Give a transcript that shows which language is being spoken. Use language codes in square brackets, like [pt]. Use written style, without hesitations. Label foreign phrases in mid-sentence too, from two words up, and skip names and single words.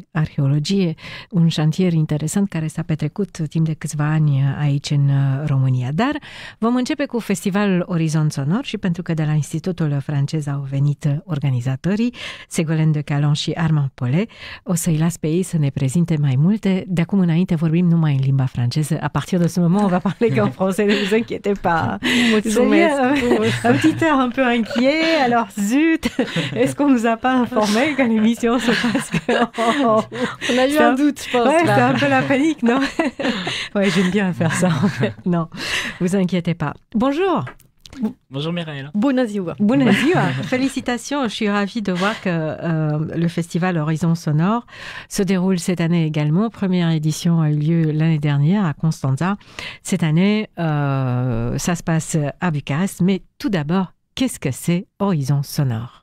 [ro] Arheologie, un șantier interesant care s-a petrecut timp de câțiva ani aici în România. Dar vom începe cu festivalul Orizont Sonor și pentru că de la Institutul francez au venit organizatorii, Ségolène de Calan și Armand Paulet, o să-i las pe ei să ne prezinte mai multe. De acum înainte vorbim numai în limba franceză. [fr] À partir de ce moment, on va parler qu'en français, ne vous inquiétez pas. Un petit air un peu inquiet, alors zut, est-ce qu'on nous a pas informé quand l'émission se passe On a eu un doute, je pense. Ouais, c'est un peu la panique, non? Ouais, j'aime bien faire ça, en fait. Non, vous inquiétez pas. Bonjour. Bonjour Mihaela. [ro] Bună ziua. Bună ziua. [fr] Félicitations, je suis ravie de voir que le festival Horizon Sonore se déroule cette année également. Première édition a eu lieu l'année dernière à Constanța. Cette année, ça se passe à Bucarest. Mais tout d'abord, qu'est-ce que c'est Horizon Sonore?